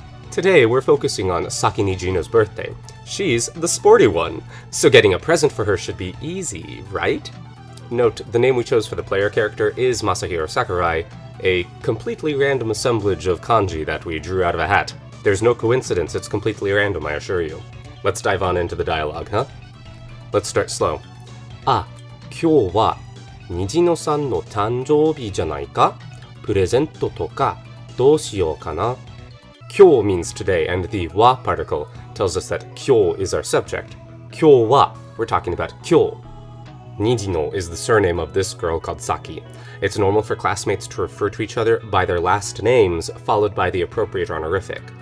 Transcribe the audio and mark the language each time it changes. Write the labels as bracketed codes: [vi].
[en] Today, we're focusing on Saki Nijino's birthday. She's the sporty one, so getting a present for her should be easy, right? Note, the name we chose for the player character is Masahiro Sakurai, a completely random assemblage of kanji that we drew out of a hat. There's no coincidence, it's completely random, I assure you. Let's dive on into the dialogue, huh? Let's start slow. [ja] あ、今日は虹野さんの誕生日じゃないか? プレゼントとかどうしようかな? [en] 今日 means today, and the wa particle tells us that 今日 is our subject. [ja] 今日は [en] we're talking about 今日. Nijino is the surname of this girl called Saki. It's normal for classmates to refer to each other by their last names, followed by the appropriate honorific.